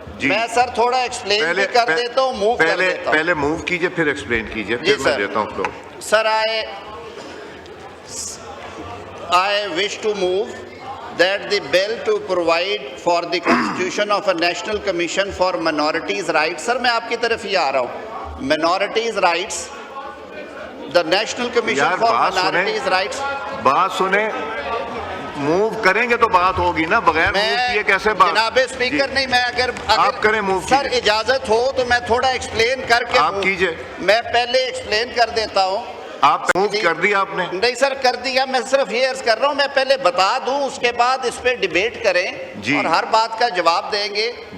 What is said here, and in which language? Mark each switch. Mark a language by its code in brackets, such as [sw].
[ur] میں سر تھوڑا ایکسپلین بھی کر دیتا ہوں، موو کر دیتا ہوں. پہلے موو کیجئے پھر ایکسپلین کیجئے پھر میں دیتا ہوں floor. Sir [en] I wish to move that the bill to provide for the constitution of a national commission for minorities rights. [ur] سر میں آپ کی طرف ہی آ رہا ہوں. [en] minorities rights, the national commission for minorities rights. [ur] بات سنیں، موو کریں گے تو بات ہوگی نا، بغیر موو کیے کیسے بات؟ جناب اسپیکر نہیں، میں اگر آپ کریں موو سر اجازت ہو تو میں تھوڑا ایکسپلین کر کے آپ کیجئے. میں پہلے ایکسپلین کر دیتا ہوں. آپ موو کر دیا آپ نے؟ نہیں سر کر دیا، میں صرف یہ عرض کر رہا ہوں میں پہلے بتا دوں، اس کے بعد اس پہ ڈیبیٹ کریں اور ہر بات کا جواب دیں گے.